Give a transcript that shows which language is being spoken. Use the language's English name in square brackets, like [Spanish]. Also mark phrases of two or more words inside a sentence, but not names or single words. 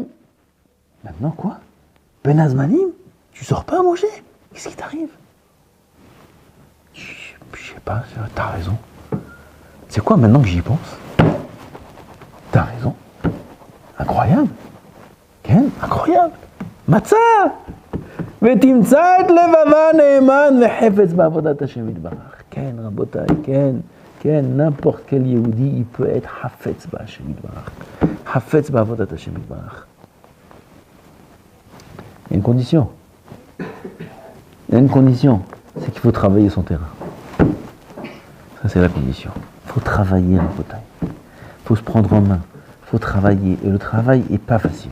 [French] Maintenant quoi? [Hebrew] בין הזמנים? [French] Tu sors pas, Moshe? Qu'est-ce qui t'arrive? Je sais pas, t'as raison. C'est quoi maintenant que j'y pense? T'as raison. Incroyable. Ken, incroyable. Matzah! [Hebrew] ותמצא את לבבה נאמן וחפץ בעבודת השם יתברך. כן, רבותיי, כן, [French] n'importe quel יהודי, il peut être [Hebrew] חפץ בהשם יתברך. חפץ בעבודת השם יתברך. [French] Il y a une condition. C'est qu'il faut travailler son terrain. Ça, c'est la condition. Il faut travailler, rabotay. Il faut se prendre en main. Il faut travailler. Et le travail n'est pas facile.